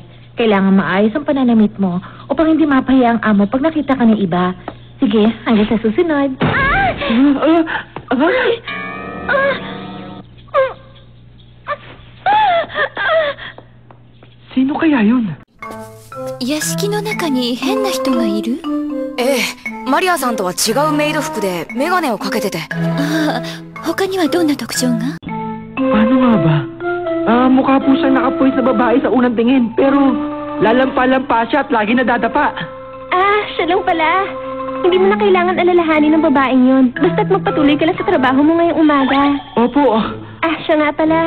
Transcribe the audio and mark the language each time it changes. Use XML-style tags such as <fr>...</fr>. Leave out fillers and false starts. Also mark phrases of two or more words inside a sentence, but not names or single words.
<tl>Kailangan maayos ang pananamit mo upang hindi mapahiya ang amo pag nakita ka ng iba. Sige, hanggang sa susunod. Sino kaya yun?</tl> <ja>屋敷の中に変な人がいる？ええ、マリアさんとは違うメイド服でメガネをかけてて。ああ、他にはどんな特徴が？</ja> <tl>Paano nga ba? Mukha po siya nakapoint na babae sa unang tingin, pero lalampa-lampa siya at lagi nadadapa. Siya lang pala. Hindi mo na kailangan alalahanin ng babaeng yun. Basta't magpatuloy ka lang sa trabaho mo ngayong umaga. Opo. Siya nga pala.</tl>